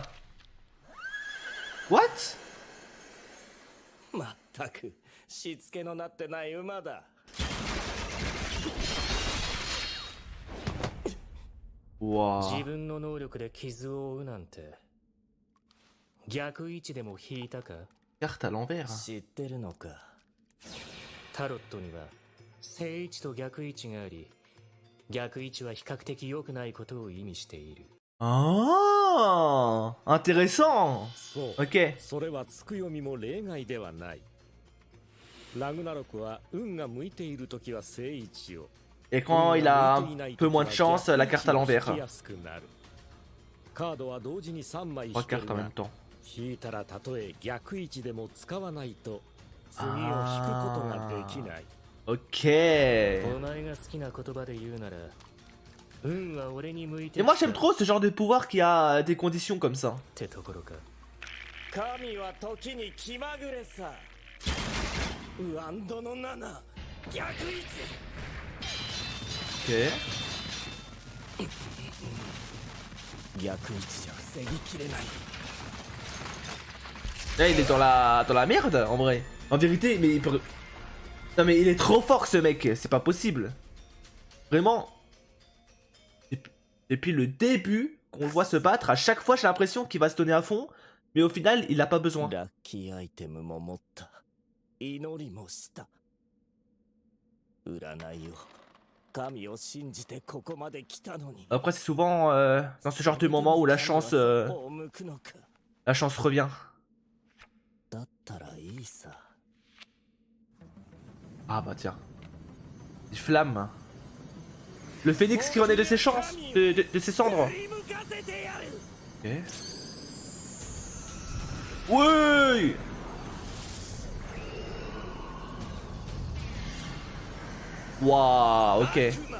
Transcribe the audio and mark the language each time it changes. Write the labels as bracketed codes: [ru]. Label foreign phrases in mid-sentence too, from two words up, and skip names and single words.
[en] What? Wow. [fr] Carte à l'envers. [ja] タロットには正位置と逆位置があり、逆位置は比較的良くないことを意味している。 [fr] Ah, intéressant. Ok. [ja] ラグナロクは運が向いている時は正位置を [fr] Et quand il a un peu moins de chance, la carte à l'envers. [ja] カードは同時に3枚 3 引ける [fr] cartes en [ja] が [fr] même temps. [ja] 引いたらたとえ逆位置でも使わないと次を引くことができない。 [fr] Ok. [ja] お前が好きな言葉で言うなら運は俺に向いて [fr] Et moi j'aime trop ce genre de pouvoir qui a des conditions comme ça. [ja] ってところか。神は時に気まぐれさ。ウアンドの7逆位置。 [fr] Ok. [ja] 逆位置じゃ防ぎきれない。 [fr] Là il est dans la merde en vrai. En vérité, mais il peut... Non mais il est trop fort ce mec, c'est pas possible. Vraiment. Depuis le début qu'on le voit se battre, à chaque fois j'ai l'impression qu'il va se donner à fond, mais au final il a pas besoin. [ja] ラッキーアイテムも持った。祈りもした。占いを。神を信じてここまで来たのに。 [fr] Après c'est souvent dans ce genre de moment où la chance revient. [ja] だったらいいさ。 [fr] Ah bah tiens. Des flammes. Le phénix qui renaît de ses chances, de ses cendres. Ok. Oui. Waouh, ok.